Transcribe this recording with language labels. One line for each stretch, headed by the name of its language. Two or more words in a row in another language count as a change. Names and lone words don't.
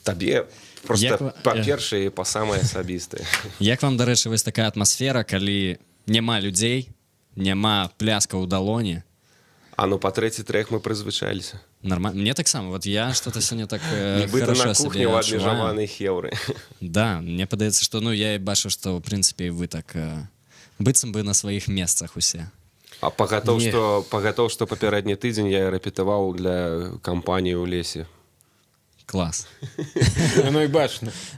Belarusian: Табе просто Як- па-першае і па самае асабістае. Як вам, дарэчы, вось такая атмасфера, калі няма людзей, няма пляска ў далоні? А ну па трэці трек мы прызвычаліся. Нормально. Мне таксама.
Russian: Вот я что-то сегодня так
Belarusian: Нібыта
Russian: хорошо на себе
Belarusian: кухні ў адчуваю. абмежаванай хеўры. Да, мне падаецца, што ну я і бачу, што ў прынцыпе вы так быццам бы на сваіх месцах усе. А пагатоў, што папярэдні тыдзень я рэпетаваў для кампаніі ў лесе. Клас.
Russian: Оно і бачно.